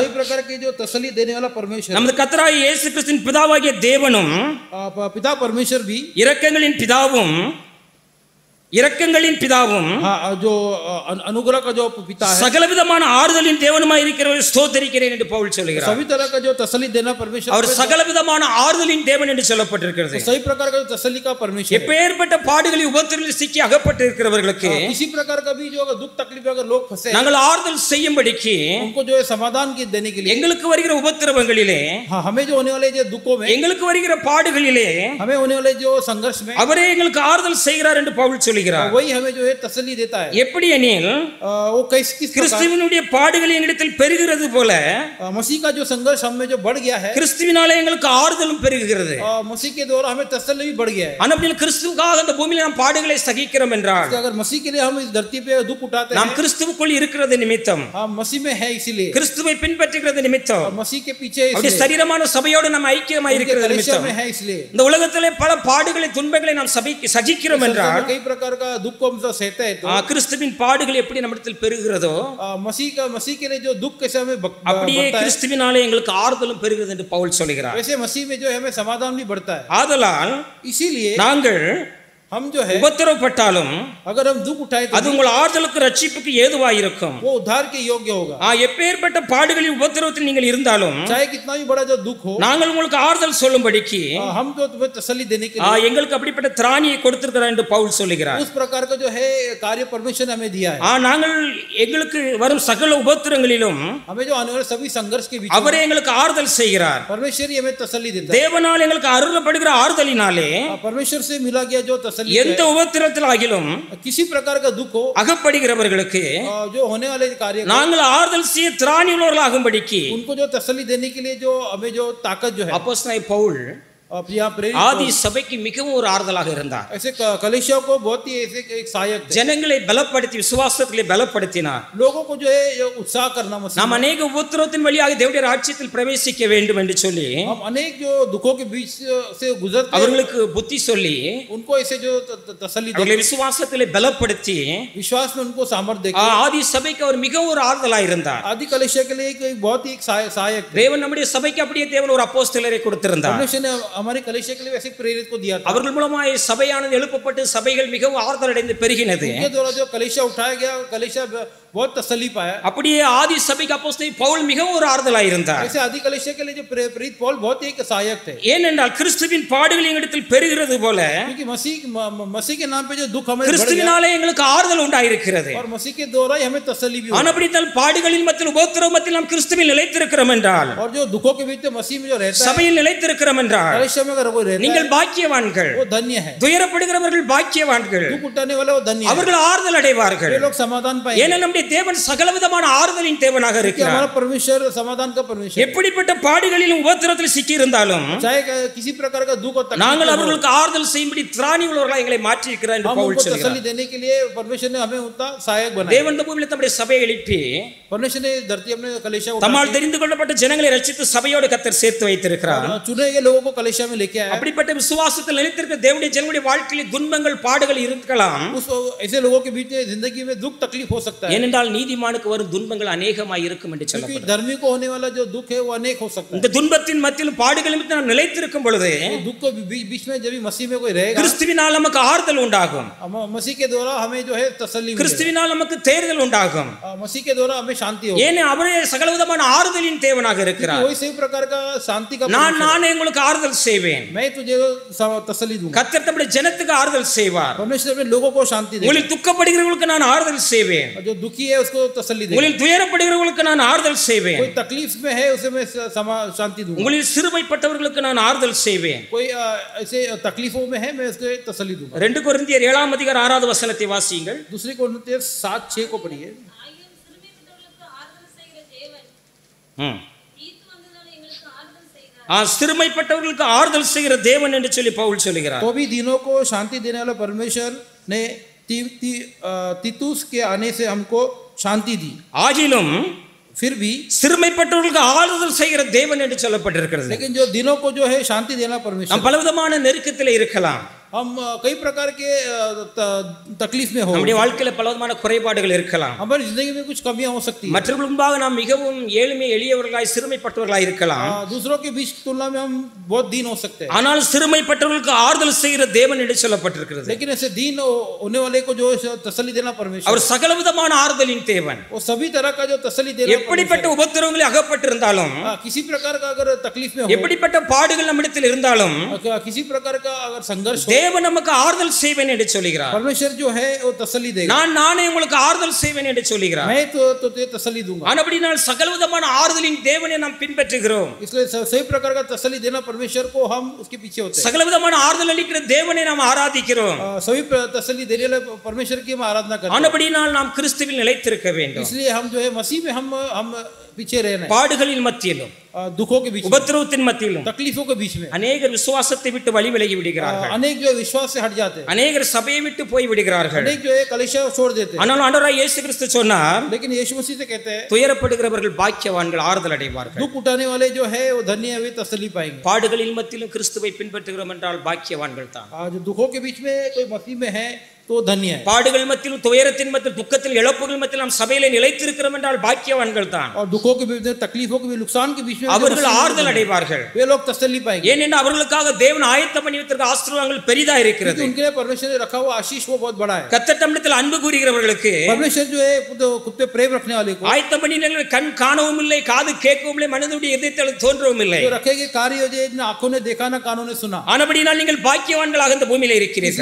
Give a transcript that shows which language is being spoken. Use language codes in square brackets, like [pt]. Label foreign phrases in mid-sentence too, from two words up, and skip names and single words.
[hi] सभी प्रकार के जो तसल्ली देने वाला परमेश्वर, [ta] நமது கர்த்தராகிய இயேசு கிறிஸ்துவின் பிதாவாகிய தேவனும் [hi] पिता परमेश्वर भी, [ta] இரக்கங்களின் பிதாவும் [hi] जो अनुग्रह का जो पिता है, [ta] சகல விதமான ஆறுதலின் தேவனுமாய் இருக்கிறவரை ஸ்தோத்திரிக்கிறேன் என்று பவுல் சொல்கிறார். [hi] सभी तरह का जो तसल्ली देना परमेश्वर, [ta] அவர் சகல விதமான ஆறுதலின் தேவன் என்று சொல்லப்பட்டிருக்கிறது. [hi] सभी प्रकार का जो तसल्ली का परमेश्वर, [ta] எப்பேற்பட்ட பாடுகளில் உபத்திரங்களில் சிக்கி அகப்பட்டு இருக்கிறவர்களுக்கு [hi] किसी प्रकार का भी जो दुख तकलीफ अगर लोग फंसे, [ta] நாங்கள் ஆறுதல் செய்யும்படிக்கு [hi] उनको जो है समाधान की देने के लिए, [ta] எங்களுக்கு வருகிற உபத்திரவங்களிலே, [hi] हमें जो होने वाले जो दुखों में, [ta] எங்களுக்கு வருகிற பாடுகளிலே [hi] हमें होने वाले जो संघर्ष में [ta] அவரே எங்களுக்கு ஆறுதல் செய்கிறார் என்று பவுல் சொல்கிறார். [hi] वही हमें जो है तसल्ली देता है. [ta] எப்படி எனில் [hi] वो किस [ta] கிறிஸ்துவினுடைய பாடுகள் எங்களிடத்தில் பெருகிறது போல [hi] मसीह का जो संघर्ष हमें जो बढ़ गया है, [ta] கிறிஸ்துவினாலே எங்களுக்கு ஆறுதலும் பெருகுகிறது. [hi] मसीह के द्वारा हमें तसल्ली भी बढ़ गया है. [ta] ஆனால் கிறிஸ்துவுக்காக அந்த பூமியில் நாம் பாடுகளை சகிக்கிறோம் என்றால், [hi] अगर मसीह के लिए हम इस धरती पे दुख उठाते [ta] நாம் [hi] हैं, [ta] கிறிஸ்துவுக்குள் இருக்கிறது நிமித்தம், [hi] हम मसीह में है इसीलिए, [ta] கிறிஸ்துவை பின்பற்றுகிறது நிமித்தம், [hi] मसीह के पीछे [ta] அவருடைய [hi] इसलिए, [ta] சரீரமான சபையோடு நாம் ஐக்கியமாய் இருக்கிறது [hi] कलीसिया [ta] நிமித்தம், [hi] में है इसलिए, [ta] இந்த உலகத்திலே பல பாடுகளை துன்பங்களை நாம் சகிக்கிறோம் என்றால், [hi] कई प्रकार का दुख को हम सहते हैं, तो [ta] கிறிஸ்துவின் பாடுகள் எப்படி நம்மிடத்தில் பெருகிறதோ [hi] मसीह के लिए जो दुख कैसे हमें [ta] அப்படியே [hi] बढ़ता है, [ta] கிறிஸ்துவினாலே எங்களுக்கு ஆறுதலும் பெருகிறது என்று பவுல் சொல்கிறார். [hi] वैसे मसीह में जो है हमें समाधान भी बढ़ता है. [ta] ஆதலால் [hi] इसीलिए [ta] நாங்கள் [hi] हम जो है [ta] உபத்திரவப்பட்டாலும் [hi] अगर हम दुख उठाए तो [ta] அது உங்கள் ஆறுதலுக்கு ரட்சிப்புக்கு ஏதுவாயிருக்கும். [hi] वो उद्धार के योग्य होगा. [ta] எப்பேற்பட்ட பாடுகளில் உபத்திரவத்தில் நீங்கள் இருந்தாலும் [hi] चाहे कितना भी बड़ा जो दुख हो, [ta] நாங்கள் உங்களுக்கு ஆறுதல் சொல்லும்படிக்கு [hi] हम जो तुम्हें तसल्ली देने के लिए [ta] எங்களுக்கு அப்படிப்பட்ட திராணியை கொடுத்திருக்கிறார் என்று பவுல் சொல்லுகிறார். [hi] उस प्रकार का जो है कार्य परमेश्वर ने हमें दिया है. [ta] நாங்கள் எங்களுக்கு வரும் சகல உபத்திரங்களிலும் [hi] हमें जो आने वाले सभी संघर्ष के बीच [ta] அவரே எங்களுக்கு ஆறுதல் செய்கிறார். [hi] परमेश्वर ही हमें तसल्ली देता है. [ta] தேவனால் எங்களுக்கு அருளப்படுகிற ஆறுதலினாலே [hi] परमेश्वर से मिला गया जो तसल्ली [ta] எந்த உபத்திரத்தில் ஆகிலும் [hi] किसी प्रकार का दुख हो, [ta] அகப்படுகிறவர்களுக்கு [hi] जो होने वाले कार्य [ta] நாங்கள் ஆறுதல் செய்ய திராணி உள்ளவர்களாகும்படிக்கு [hi] उनको जो तसल्ली देने के लिए जो हमें जो ताकत जो है, [ta] அப்போஸ்தலனாகிய பவுல் [hi] यहाँ प्रेरित [ta] ஆதி சபைக்கு மிகவும் ஒரு ஆறுதலாக இருந்தார். [hi] ऐसे कलीसिया को बहुत ही ऐसे एक सहायक थे. [ta] ஜனங்களை பலப்படுத்தி விசுவாசத்திலே பலப்படுத்தினார். [hi] लोगों को जो है उत्साह करना मसीह [ta] நாம் अनेक உபத்திரவத்தின் வழியாக தேவனுடைய ராஜ்யத்தில் பிரவேசிக்க வேண்டும் என்று சொல்லி [hi] हम अनेक जो दुखों के बीच से गुजरते हैं, [ta] அவர்களுக்கு புத்தி சொல்லி [hi] उनको ऐसे जो तसल्ली [ta] அவர்களை [hi] देते, [ta] விசுவாசத்திலே பலப்படுத்தி [hi] विश्वास में उनको सामर्थ्य देके [ta] ஆதி சபைக்கு அவர் மிகவும் ஒரு ஆறுதலாக இருந்தார். [hi] आदि कलीसिया के लिए एक बहुत ही सहायक थे. [ta] தேவன் நம்முடைய சபைக்கு அப்படியே தேவன் ஒரு அப்போஸ்தலரை கொடுத்திருந்தார். [hi] परमेश्वर ने हमारे कलीसिया के लिए वैसे प्रेरित को दिया था. [ta] அவர்கள் மூலமாய் சபையானது எழுப்பப்பட்டு சபைகள் மிகவும் ஆறுதல் அடைந்து பெருகினது. [hi] उनके द्वारा जो कलीसिया उठाया गया, कलीसिया बहुत तसल्ली पाया. [ta] அப்படியே ஆதி சபைக்கு அப்போஸ்தலன் பவுல் மிகவும் ஒரு ஆறுதலாக இருந்தார். [hi] ऐसे आदि कलीसिया के लिए जो प्रेरित पौल बहुत ही एक सहायक थे. [ta] ஏனென்றால் கிறிஸ்துவின் பாடுகள் எங்களிடத்தில் பெருகிறது போல [hi] क्योंकि मसीह के नाम पे जो दुख हमें बढ़ गया, [ta] கிறிஸ்துவினாலே எங்களுக்கு ஆறுதல் உண்டாயிருக்கிறது. [hi] और मसीह के द्वारा ही हमें तसल्ली भी हुई. [ta] ஆனபடியால் பாடுகளின் மத்தியில் உபத்திரவ மத்தியில் நாம் கிறிஸ்துவில் நிலைத்திருக்கிறோம் என்றால், [hi] और जो दुखों के बीच में मसीह में जो रहता है, [ta] சபையில் நிலைத்திருக்கிறோம் என்றால் [hi] कलीसिया में अगर कोई रहता [ta] நீங்கள் [hi] है, [ta] பாக்கியவான்கள். [hi] वो धन्य है. [ta] துயரப்படுகிறவர்கள் பாக்கியவான்கள். [hi] दुख उठाने वाले वो धन्य है. [ta] அவர்கள் ஆறுதல் அடைவார்கள். [hi] वे लोग समाधान पाएंगे. [ta] ஏனென்றால் நம்முடைய தேவன் சகலவிதமான ஆறுதலின் தேவனாக [hi] कि [ta] இருக்கிறார். [hi] हमारा परमेश्वर समाधान का परमेश्वर है. [ta] எப்படிப்பட்ட பாடுகளிலும் உபத்திரத்தில் சிக்கி இருந்தாலும் [hi] चाहे किसी प्रकार का दुख और [ta] நாங்கள் [hi] तकलीफ हो, [ta] அவர்களுக்கு ஆறுதல் செய்யும்படி திராணி உள்ளவர்களாக எங்களை மாற்றி இருக்கிறார் என்று [hi] हम [ta] பவுல் [hi] उनको [ta] சொல்கிறார். [hi] तसल्ली देने के लिए परमेश्वर ने हमें उतना सहायक बनाया. [ta] தேவன் இந்த பூமியில் தம்முடைய சபையை எழுப்பி [hi] परमेश्वर ने धरती अपने कलीसिया उठा [ta] தம்மால் தெரிந்து கொள்ளப்பட்ட ஜனங்களை ரட்சித்து சபையோடு கர்த்தர் சேர்த்து வைத்திருக்கிறார். [hi] चुने गए लोगों को कलीसिया में लेके आया. [ta] அப்படிப்பட்ட விசுவாசத்தில் நிலைத்திருக்கிற தேவனுடைய ஜனங்களுடைய வாழ்க்கையில் துன்பங்கள் பாடுகள் இருக்கலாம். [hi] उस ऐसे लोगों के बीच में जिंदगी में दुख तकलीफ हो सकता है, [ta] ஏனென்றால் நீதிமானுக்கு வரும் துன்பங்கள் அநேகமாய் இருக்கும் என்று [hi] क्योंकि [ta] சொல்லப்படுகிறது. [hi] धर्मी को होने वाला जो दुख है वो अनेक हो सकता है. [ta] இந்த துன்பத்தின் மத்தியில் பாடுகள் நிமித்தம் நாம் நிலைத்திருக்கும் பொழுது [hi] दुख को बीच में जब भी मसीह में कोई रहेगा, [ta] கிறிஸ்துவினால் நமக்கு ஆறுதல் உண்டாகும். [hi] मसीह के द्वारा हमें जो है तसल्ली मिलेगी. [ta] கிறிஸ்துவினால் நமக்கு தேர்தல் உண்டாகும். [hi] मसीह के द्वारा हमें शांति होगी. [ta] ஏன் அவரே சகலவிதமான ஆறுதலின் தேவனாக இருக்கிறார். [hi] वही सही प्रकार का शांति का [ta] நானே உங்களுக்கு ஆறுதல் செய்வேன். [hi] मैं तुझे तसल्ली दूंगा. [ta] கர்த்தர் தம்முடைய ஜனத்துக்கு ஆறுதல் செய்வார். [hi] परमेश्वर अपने लोगों को शांति देगा. [ta] உங்களில் துக்கப்படுகிறவர்களுக்கு நான் ஆறுதல் செய்வேன். [hi] जो दुखी है उसको तसल्ली देगा. [ta] உங்களில் துயரப்படுகிறவர்களுக்கு நான் ஆறுதல் செய்வேன். [hi] कोई तकलीफ में है उसे मैं शांति दूंगा. [ta] உங்களில் சிறுமைப்பட்டவர்களுக்கு நான் ஆறுதல் செய்வேன். [hi] कोई ऐसे तकलीफों में है मैं उसको तसल्ली दूंगा. [ta] 2 கொரிந்தியர் 7 அதிகாரம் 6வது வசனத்தை வாசியுங்கள். [hi] दूसरी कोरिन्थियर 7:6 को पढ़िए. [ta] சிறுமைப்பட்டவர்களுக்கு ஆறுதல் செய்கிற தேவன் என்று சொல்லி பவுல் சொல்கிறார். [hi] तो भी दीनों को शांति देने वाला परमेश्वर ने तीतुस के आने से हमको शांति दी. [ta] ஆகிலும் [hi] फिर भी [ta] சிறுமைப்பட்டவர்களுக்கு ஆறுதல் செய்கிற தேவன் என்று சொல்லப்பட்டிருக்கிறது. [hi] लेकिन जो दिनों को जो है शांति देना परमेश्वर. [ta] நாம் பலவிதமான நெருக்கத்தில் இருக்கலாம். [hi] हम कई प्रकार के तकलीफ में हो. [ta] நம்முடைய வாழ்க்கையில பலவிதமான குறைபாடுகள் இருக்கலாம். [hi] हमारी जिंदगी में कुछ कमियां हो सकती है. [ta] மற்றவர்கள் முன்பாக நாம் மிகவும் எளியவர்களாய் சிறுமைப்பட்டவர்களாய் இருக்கலாம். [hi] दूसरों के बीच तुलना में हम बहुत दीन हो सकते हैं. [ta] ஆனால் சிறுமைப்பட்டவர்களுக்கு ஆறுதல் செய்கிற தேவன் என்று சொல்லப்பட்டிருக்கிறது. [hi] लेकिन ऐसे दीन होने वाले को जो तसल्ली देना परमेश्वर. [ta] அவர் சகலவிதமான ஆறுதலின் தேவன். [hi] वो सभी तरह का जो तसल्ली देना. [ta] எப்படிப்பட்ட உபத்திரவங்களில் அகப்பட்டிருந்தாலும், [hi] किसी प्रकार का अगर तकलीफ में हो, [ta] எப்படிப்பட்ட பாடுகள் நம்மிடத்தில் இருந்தாலும், [hi] किसी प्रकार का अगर संघर्ष हो, [ta] தேவன் நமக்கு ஆறுதல் செய்வேன் என்று சொல்கிறார். [hi] परमेश्वर जो है वो तसल्ली देगा. [ta] நானே உங்களுக்கு ஆறுதல் செய்வேன் என்று சொல்கிறார். [hi] मैं तो तुझे तसल्ली दूंगा. [ta] ஆனபடியால் சகலவிதமான ஆறுதலின் தேவனை நாம் பின்பற்றுகிறோம். [hi] इसलिए सभी प्रकार का तसल्ली देना परमेश्वर को हम उसके पीछे होते हैं. [ta] சகலவிதமான ஆறுதல் அளிக்கிற தேவனை நாம் ஆராதிக்கிறோம். [hi] सभी तसल्ली देने वाले परमेश्वर की हम आराधना करते हैं. [ta] ஆனபடியால் நாம் கிறிஸ்துவில் நிலைத்திருக்க வேண்டும். [hi] इसलिए हम जो है मसीह में हम पीछे रहना है. [ta] பாடுகளின் மத்தியிலும், [hi] दुखों के बीच में, [ta] உபத்திரவத்தின் மத்தியிலும், [hi] तकलीफों के बीच में [ta] अनेகர் விசுவாசத்தை விட்டு வழி விலகி விடுகிறார்கள். [hi] अनेक जो विश्वास से हट जाते हैं. [ta] अनेகர் சபையை விட்டு போய் விடுகிறார்கள். [hi] अनेक जो है कलीसिया छोड़ देते हैं. [ta] ஆனால் ஆண்டவராகிய இயேசு கிறிஸ்து சொன்னார், [hi] लेकिन यीशु मसीह से कहते हैं [ta] துயரப்படுகிறவர்கள் பாக்கியவான்கள், ஆறுதல் அடைவார்கள். [hi] दुख उठाने वाले जो है वो धन्य है, वे तसल्ली पाएंगे. [ta] பாடுகளின் மத்தியிலும் கிறிஸ்துவை பின்பற்றுகிறோம் என்றால் பாக்கியவான்கள் தான். [hi] जो दुखों के बीच में कोई मसीह में है तो धन्य है. [ta] பாடுகள் மத்தியிலும், துயரத்தின் மத்தியிலும், துக்கத்தில், இழப்புகள் மத்தியிலும் நாம் சபையிலே நிலைத்திருக்கிறோம் என்றால் பாக்கியவான்கள் தான். [hi] और दुखों के बीच में, तकलीफों के बीच, नुकसान के बीच में [ta] அவர்கள் ஆறுதல் அடைவார்கள். [hi] वे लोग तसल्ली पाएंगे. [ta] ஏனென்றால் அவர்களுக்காக தேவன் ஆயத்தம் பண்ணி வைத்திருக்கிற ஆசீர்வாதங்கள் பெரிதா இருக்கிறது. [hi] उनके लिए परमेश्वर ने रखा हुआ आशीष वो बहुत बड़ा है. [ta] கர்த்தர் தம்மிடத்தில் அன்பு கூறுகிறவர்களுக்கு, [hi] परमेश्वर जो है खुद पे प्रेम रखने वाले को, [ta] ஆயத்தம் பண்ணி கண் காணவும் இல்லை, காது கேட்கவும் இல்லை, மனதுடைய இதயத்தில் தோன்றவும் இல்லை. [hi] जो रखे गए कार्य जो जिन आंखों ने देखा ना कानों ने सुना. [ta] ஆனபடியால் நீங்கள் பாக்கியவான்களாக இந்த பூமியிலே இருக்கிறீர்கள்.